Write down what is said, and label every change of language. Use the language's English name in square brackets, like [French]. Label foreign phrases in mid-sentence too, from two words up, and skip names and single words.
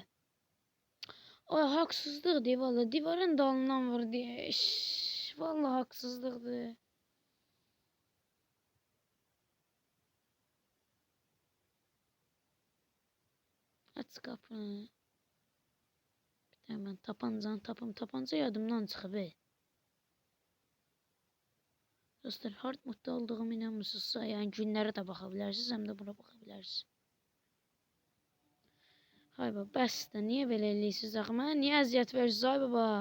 [Turkish] Ay haksızlıktı valla. [Azerbaijani] Divarın dalından vurdu. [Turkish] Valla haksızlıktı. Aç kapını. [Azerbaijani] Hemen tapanca yadımdan çıxıb. Dostlar hard modda olduğum inanmırsınızsa yani günlərə də baxa bilərsiniz, həm də buna baxa bilərsiniz. Hay baba bəs də niyə belə eləyirsiniz axı? Mənə niyə əziyyət verirsiniz ay baba?